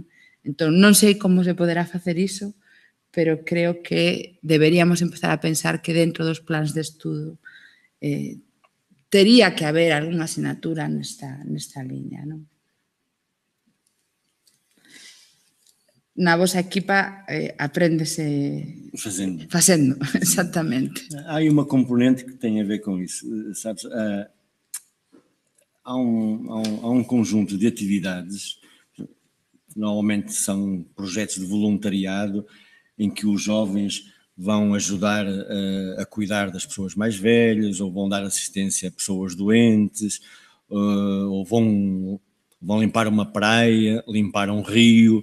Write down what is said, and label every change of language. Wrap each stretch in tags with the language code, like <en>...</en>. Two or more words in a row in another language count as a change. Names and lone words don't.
<gl>Entón, non sei como se poderá facer iso, pero creo que deberíamos empezar a pensar que dentro dos plans de estudo tería que haber algunha asignatura nesta liña, non? Na vosa equipa apréndese facendo, exactamente.</gl> <pt>Há uma componente que tem a ver com isso, sabes? Há um conjunto de atividades, normalmente são projetos de voluntariado, em que os jovens vão ajudar a cuidar das pessoas mais velhas, ou vão dar assistência a pessoas doentes, ou vão limpar uma praia, limpar um rio.</pt>